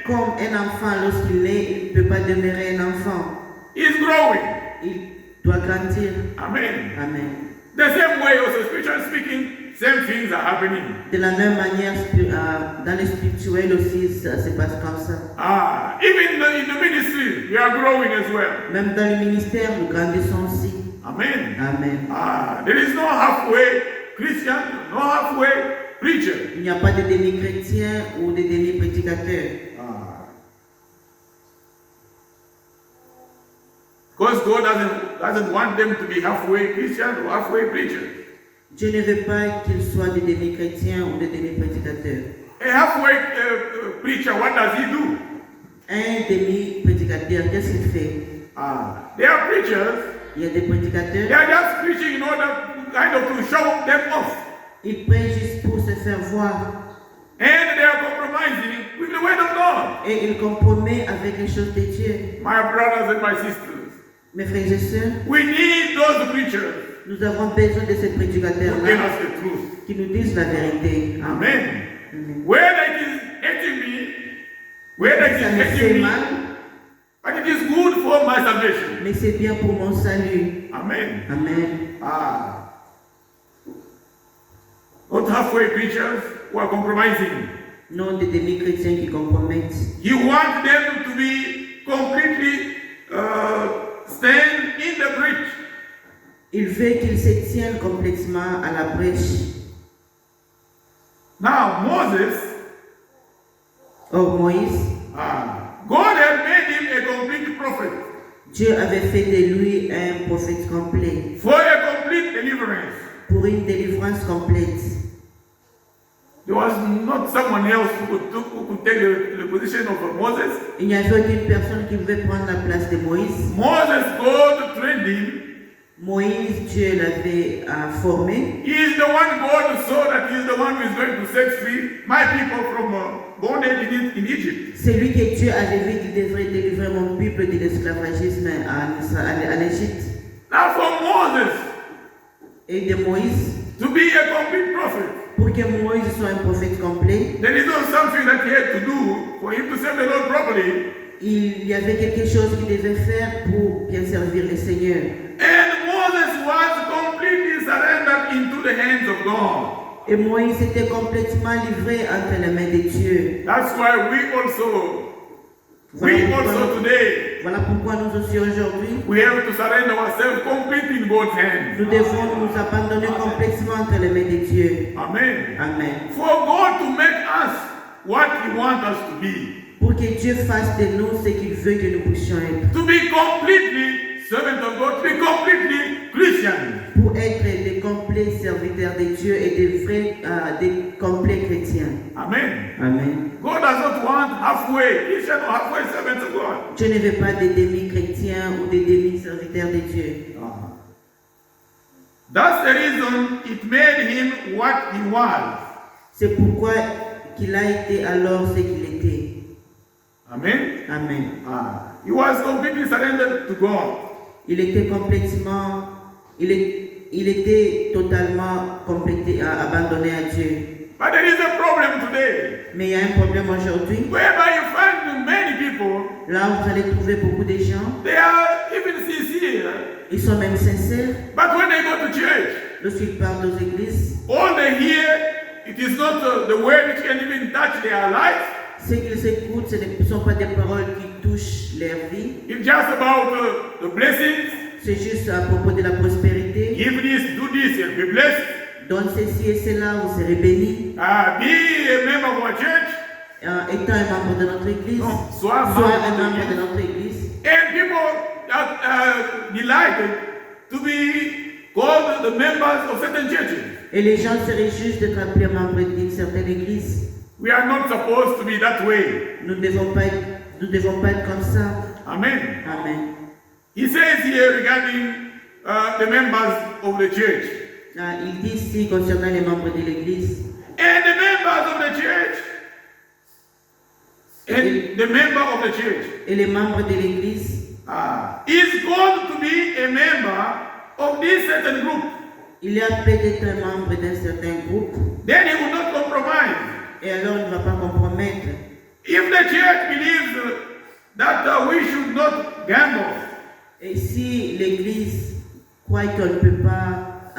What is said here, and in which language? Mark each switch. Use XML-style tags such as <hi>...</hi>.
<fr>comme un enfant, lorsqu'il est, il ne peut pas demeurer un enfant.</fr> <en>He's growing.</en> <fr>Il doit grandir.</fr> <en>Amen.</en> <fr>Amen.</fr> <en>The same way, also spiritually speaking, same things are happening.</en> <fr>De la même manière, dans le spirituel aussi, ça se passe comme ça.</fr> <en>Even in the ministry, we are growing as well.</en> <fr>Même dans le ministère, nous grandissons aussi.</fr> <en>Amen.</en> <fr>Amen.</fr> <en>There is no halfway Christian, no halfway preacher.</en> <fr>Il n'y a pas de demi-chrétiens ou de demi-prédicateurs.</fr> <en>Because God doesn't want them to be halfway Christian or halfway preachers.</en> <fr>Dieu ne veut pas qu'ils soient des demi-chrétiens ou des demi-prédicateurs.</fr> <en>A halfway preacher, what does he do?</en> <fr>Un demi-prédicateur, qu'est-ce qu'il fait?</fr> <en>They are preachers.</en> <fr>Il y a des prédicateurs.</fr> <en>They are just preaching in order to show them off.</en> <fr>Ils prêchent juste pour se faire voir.</fr> <en>And they are compromising with the word of God.</en> <fr>Et ils compromettent avec les choses de Dieu.</fr> <en>My brothers and my sisters,</en> <fr>Mes frères et sœurs,</fr> <en>we need those preachers</en> <fr>nous avons besoin de ces</fr> <en>who tell</en> <fr>prédicateurs-là</fr> <en>us the truth.</en> <fr>qui nous disent la vérité.</fr> <en>Amen.</en> <fr>Amen.</fr> <en>Whether it is hurting me, whether it</en> <fr>Ça</fr> <en>is</en> <fr>me fait</fr> <en>hurting me,</en> <fr>mal,</fr> <en>But it is good for my salvation.</en> <fr>Mais c'est bien pour mon salut.</fr> <en>Amen.</en> <fr>Amen.</fr> <en>Not halfway preachers who are compromising.</en> <fr>Non des demi-chrétiens qui compromettent.</fr> <en>He wants them to be completely stand in the breach.</en> <fr>Il veut qu'ils se tiennent complètement à la brèche.</fr> <en>Now Moses,</en> <fr>Or Moïse,</fr> <en>God had made him a complete prophet</en> <fr>Dieu avait fait de lui un prophète complet</fr> <en>for a complete deliverance.</en> <fr>pour une délivrance complète.</fr> <en>There was not someone else who could take the position of Moses.</en> <fr>Il n'y avait aucune personne qui pouvait prendre la place de Moïse.</fr> <en>Moses, God trained him.</en> <fr>Moïse, Dieu l'avait formé.</fr> <en>He is the one God saw that he is the one who is going to set free my people from bondage in Egypt.</en> <fr>C'est lui que Dieu avait vu qui devrait délivrer mon peuple de l'esclavagisme à l'Égypte.</fr> <en>Now for Moses</en> <fr>Et de Moïse,</fr> <en>to be a complete prophet,</en> <fr>pour que Moïse soit un prophète complet,</fr> <en>there is not something that he had to do for him to serve the Lord properly.</en> <fr>il y avait quelque chose qu'il devait faire pour bien servir le Seigneur.</fr> <en>And Moses was completely surrendered into the hands of God.</en> <fr>Et Moïse était complètement livré entre les mains de Dieu.</fr> <en>That's why we also today,</en> <fr>Voilà pourquoi nous aussi aujourd'hui,</fr> <en>we have to surrender ourselves completely in God's hands.</en> <fr>nous devons nous abandonner complètement entre les mains de Dieu.</fr> <en>Amen.</en> <fr>Amen.</fr> <en>For God to make us what He wants us to be.</en> <fr>Pour que Dieu fasse de nous ce qu'il veut que nous puissions être.</fr> <en>To be completely servant of God, to be completely Christian.</en> <fr>Pour être des complets serviteurs de Dieu et des complets chrétiens.</fr> <en>Amen.</en> <fr>Amen.</fr> <en>God does not want halfway Christian or halfway servants of God.</en> <fr>Dieu ne veut pas des demi-chrétiens ou des demi-serviteurs de Dieu.</fr> <en>That's the reason it made him what he was.</en> <fr>C'est pourquoi qu'il a été alors ce qu'il était.</fr> <en>Amen.</en> <fr>Amen.</fr> <en>He was completely surrendered to God.</en> <fr>Il était complètement, il était totalement abandonné à Dieu.</fr> <en>But there is a problem today.</en> <fr>Mais il y a un problème aujourd'hui.</fr> <en>Whereby you find many people,</en> <fr>Là où vous allez trouver beaucoup de gens,</fr> <en>they are even sincere.</en> <fr>ils sont même sincères.</fr> <en>But when they go to church,</en> <fr>Lorsqu'ils parlent aux églises,</fr> <en>all they hear, it is not the word which can even touch their life.</en> <fr>ce qu'ils écoutent, ce ne sont pas des paroles qui touchent leur vie.</fr> <en>It's just about the blessings.</en> <fr>C'est juste à propos de la prospérité.</fr> <en>Give this, do this, and be blessed.</en> <fr>Donne ceci et cela, vous serez bénis.</fr> <en>Be a member of our church.</en> <fr>Étant un membre de notre église, No, sois un membre de notre église.</fr> <en>And people are delighted to be called the members of certain churches.</en> <fr>Et les gens seraient justes d'être appelés membres d'une certaine église.</fr> <en>We are not supposed to be that way.</en> <fr>Nous ne devons pas être comme ça.</fr> <en>Amen.</en> <fr>Amen.</fr> <en>He says here regarding the members of the church.</en> <fr>Il dit ici concernant les membres de l'église.</fr> <en>And the members of the church. And the member of the church.</en> <fr>Et les membres de l'église.</fr> <en>Is called to be a member of this certain group.</en> <fr>Il est appelé d'être un membre d'un certain groupe.</fr> <en>Then he will not compromise.</en> <fr>Et alors il ne va pas compromettre.</fr> <en>If the church believes that we should not gamble.</en> <fr>Et si l'église croit qu'on ne peut pas</fr>